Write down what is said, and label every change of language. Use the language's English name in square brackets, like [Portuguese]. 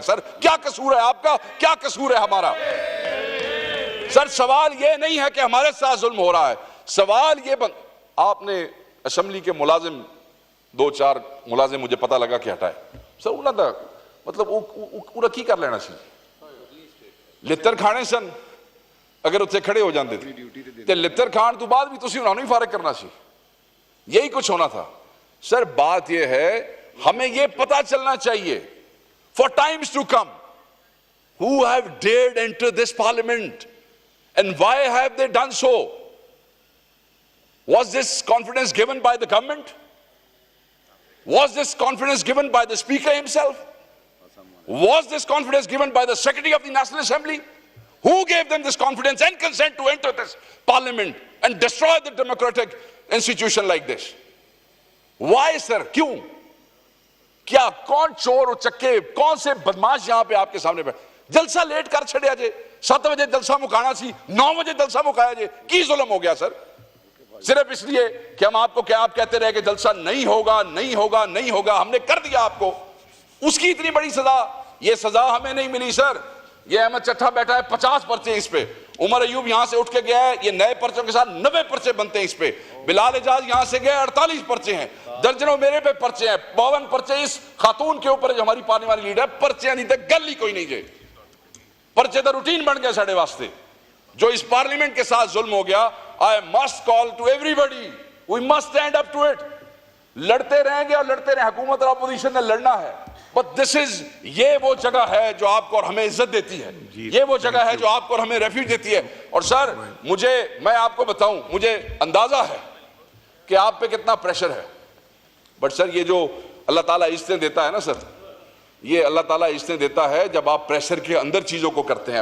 [Urdu] سر کیا قصور ہے آپ کا, کیا قصور ہے ہمارا؟ سر سوال یہ نہیں ہے کہ ہمارے ساتھ ظلم ہو رہا ہے, سوال یہ آپ نے اسمبلی کے ملازم 2-4 ملازم مجھے پتا لگا کہ ہٹائے. [Punjabi] سر انہوں نے مطلب وہ کی کر لینا سی, لتر کھانے سن, اگر اتنے کھڑے ہو جاندے تھے تے لتر کھان تو بعد بھی تسی انہوں نے فارغ کرنا سی, یہی کچھ ہونا تھا. [Urdu] سر بات یہ ہے ہمیں یہ پتا چلنا چاہیے [English] for times to come who have dared enter this parliament and why have they done so? Was this confidence given by the government? Was this confidence given by the speaker himself? Was this confidence given by the secretary of the National Assembly? Who gave them this confidence and consent to enter this parliament and destroy the democratic institution like this? Why sir? [Urdu] کیوں؟ کیا کون چور و چکے, کون سے بدماش یہاں پہ آپ کے سامنے بیٹھے؟ [Punjabi] جلسہ لیٹ کر چھڑیا جے, 7 بجے جلسہ مکانا سی, 9 بجے جلسہ مکایا جے, کی ظلم ہو گیا سر؟ [Urdu] صرف اس لیے کہ ہم آپ کو کیا آپ کہتے رہے کہ جلسہ نہیں ہوگا نہیں ہوگا نہیں ہوگا, ہم نے کر دیا آپ کو, اس کی اتنی بڑی سزا. یہ سزا ہمیں نہیں ملی سر, یہ احمد چٹھا بیٹھا ہے 50 پرچے اس پہ, عمر ایوب یہاں سے اٹھ کے گیا ہے, یہ نئے پرچوں کے ساتھ 90 پرچے بنتے ہیں اس پہ, بلال اعجاز یہاں سے گئے 48 پرچے ہیں, درجنوں میرے پہ پرچے ہیں, 52 پرچے اس خاتون کے اوپر جو ہماری پارلیمانی لیڈر ہے, [Punjabi] پرچے نہیں تھے گل ہی کوئی نہیں جے, پرچے تو روٹین بن گئے ساڑھے واسطے. [Urdu] جو اس پارلیمنٹ کے ساتھ ظلم ہو گیا, [English] I must call to everybody, we must stand up to it. [Urdu] لڑتے رہیں گے اور لڑتے رہیں, حکومت اور اپوزیشن نے لڑنا ہے, [English] but this is, [Urdu] یہ وہ جگہ ہے جو آپ کو اور ہمیں عزت دیتی ہے, یہ وہ جگہ ہے جو آپ کو اور ہمیں ریفیوج دیتی ہے. اور سر میں آپ کو بتاؤں, مجھے اندازہ ہے کہ آپ پہ کتنا پریشر ہے, بٹ سر یہ جو اللہ تعالیٰ عزتیں دیتا ہے نا سر, یہ اللہ تعالیٰ عزتیں دیتا ہے جب آپ پریشر کے اندر چیزوں کو کرتے ہیں.